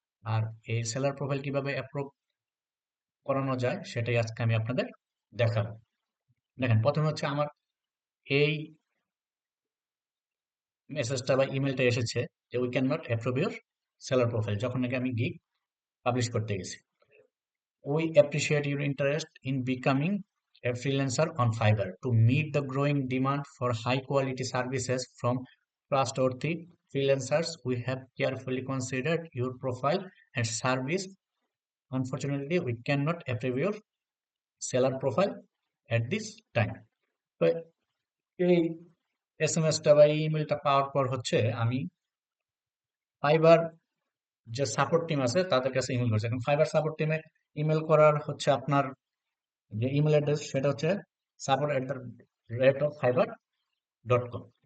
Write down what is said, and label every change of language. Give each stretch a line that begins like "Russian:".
Bangla: আর এই seller profile কিভাবে approve করানো যায় সেটাই আজকে আমি আপনাদের দেখাবো। দেখেন, প্রথমে হচ্ছে আমার এই মেসেজটা বা ইমেলটা এসেছে যে
English: we can not approve your seller profile,
Bangla: যখন নাকি আমি গিগ পাবলিশ করতে গেছি।
English: We appreciate your interest in becoming a freelancer on Fiverr. To meet the growing demand for high-quality services from trustworthy freelancers, we have carefully considered your profile and service. Unfortunately, we cannot approve your seller profile at this time.
Bangla: তো এই এসএমএসটা বা ইমেলটা পাওয়ার পর হচ্ছে আমি fibre যে support team আছে তাদের কাছে ইমেল করছি। এখন ফাইবার সাপোর্ট টিমে ইমেল করার হচ্ছে আপনার যে ইমেল অ্যাড্রেস সেটা হচ্ছে support@fiverr.com।